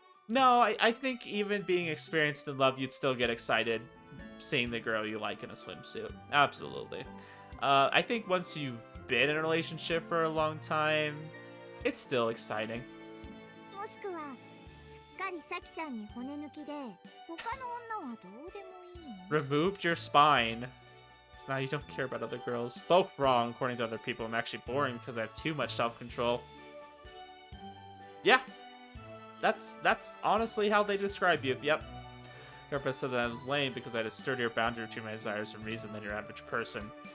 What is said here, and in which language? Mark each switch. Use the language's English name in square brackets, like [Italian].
[English] No, I think even being experienced in love, you'd still get excited seeing the girl you like in a swimsuit. Absolutely. I think once you've been in a relationship for a long time, it's still exciting. [Japanese] もしくはすっかりサキちゃんに骨抜きで他の女はどうでもいいの [English] Removed your spine. So now you don't care about other girls. Both wrong, according to other people. I'm actually boring because I have too much self-control. Yeah. That's honestly how they describe you. Yep. Therapist said that I was lame because I had a sturdier boundary between my desires and reason than your average person.